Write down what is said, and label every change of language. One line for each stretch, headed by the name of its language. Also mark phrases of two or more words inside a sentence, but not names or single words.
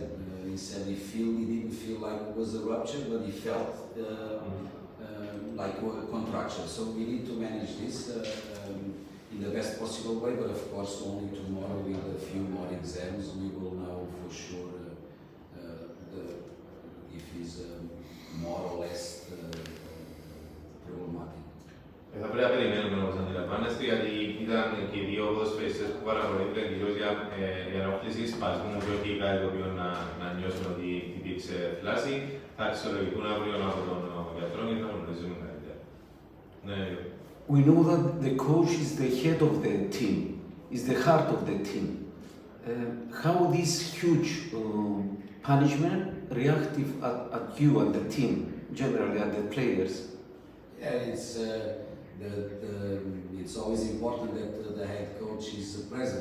English: He said he didn't feel like it was a rupture, but he felt like a contraction. So we need to manage this in the best possible way, but of course only tomorrow with a few more exams we will know for sure if he's more or less problematic.
Greek: Θα πρέπει να περιμένουμε όπως αντιλαμβάνεστε, γιατί ήταν και οι 2 ποδοσφαιριστές που παραπονήθηκαν κυρίως για ενόχληση σπασμού και όχι κάτι το οποίο να νιώσουν ότι σε φλάση θα αξιολογηθούν αύριο από τον γιατρό και θα γνωρίζουμε καλύτερα. Ναι.
English: We know that the coach is the head of the team, is the heart of the team. How this huge punishment reactive at you and the team, generally at the players? Yeah, it's always important that the head coach is present.